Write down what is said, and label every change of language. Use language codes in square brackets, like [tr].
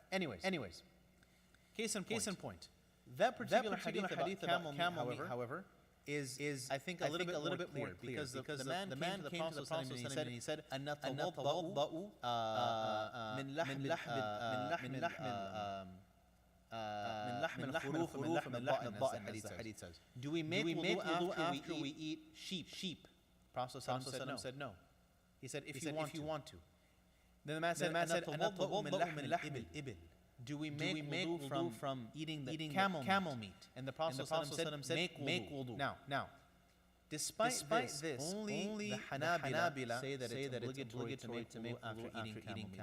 [en] Anyways, case in point. That particular hadith about camel meat, however, is I think a little bit more clear because the man came to the Prophet and he said [ar] أَنَّ تَوَضَّأُ مِنْ لحم الخروف ومن لحم الضأن, [en] as the hadith says. Do we make wudu after we eat sheep? Prophet said no. He said if you want to. Then the man said [ar] أَنَّ تَوَضَّأُ مِنْ لَحْمِ الْإِبِلِ. [en] Do we make wudu from eating the camel meat? And the Prophet said make wudu. Now, despite this, only the Hanabila say that it's obligatory to make wudu after eating camel meat.